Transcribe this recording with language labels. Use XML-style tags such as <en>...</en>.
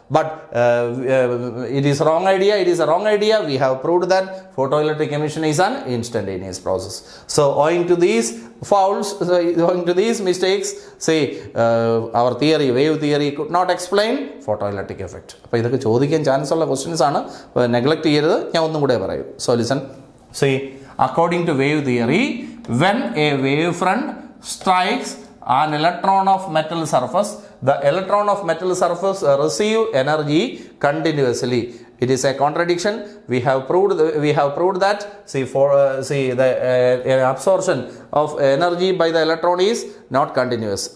<en>But it is wrong idea. It is a wrong idea. We have proved that photoelectric emission is an instantaneous process. So owing to these faults, owing to these mistakes, our theory, wave theory, could not explain photoelectric effect.</en> <ml>അപ്പോൾ ഇതൊക്കെ ചോദിക്കാൻ chance ഉള്ള questions ആണ്. Neglect ചെയ്യരുത്. ഞാൻ ഒന്നും കൂടെ പറയൂ.</ml> <en>So listen. According to wave theory, when a wave front strikes an electron of metal surface, the electron of metal surface receive energy continuously. It is a contradiction. We have proved that the absorption of energy by the electron is not continuous.</en>